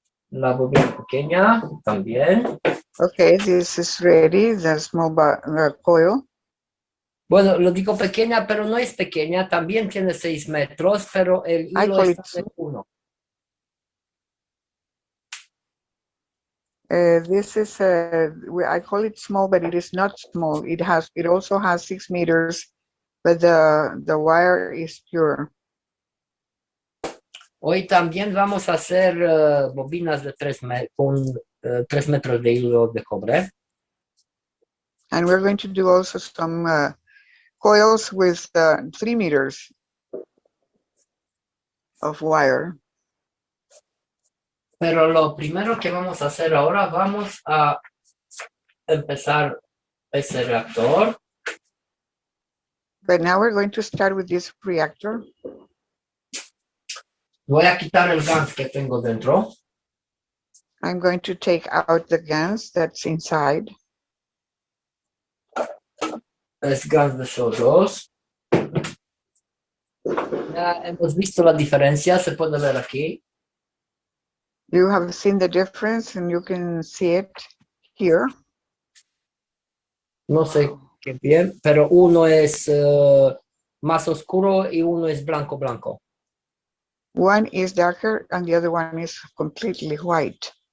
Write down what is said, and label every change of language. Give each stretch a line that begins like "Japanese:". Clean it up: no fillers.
Spanish: La bobina pequeña también.
English: Okay, this is ready, the small coil.
Spanish: Bueno, lo digo pequeña, pero no es pequeña. También tiene 6 metros, pero el
English: I
Spanish: hilo
English: call
Spanish: está
English: it
Spanish: de 1.
English: This is I call it small, but it is not small. It also has 6 meters, but the wire is pure.
Spanish: Hoy también vamos a hacer bobinas de 3 con 3 metros de hilo de cobre.
English: And we're going to do also some coils with 3 meters of wire.
Spanish: Pero lo primero que vamos a hacer ahora, vamos a empezar ese reactor.
English: But now we're going to start with this reactor.
Spanish: Voy a quitar el gas que tengo dentro.
English: I'm going to take out the gas that's inside.
Spanish: Es gas de CO2. Ya hemos visto la diferencia, se puede ver aquí.
English: You have seen the difference and you can see it here.
Spanish: No sé qué bien, pero uno es más oscuro y uno es blanco, blanco.
English: One is darker and the other one is completely white.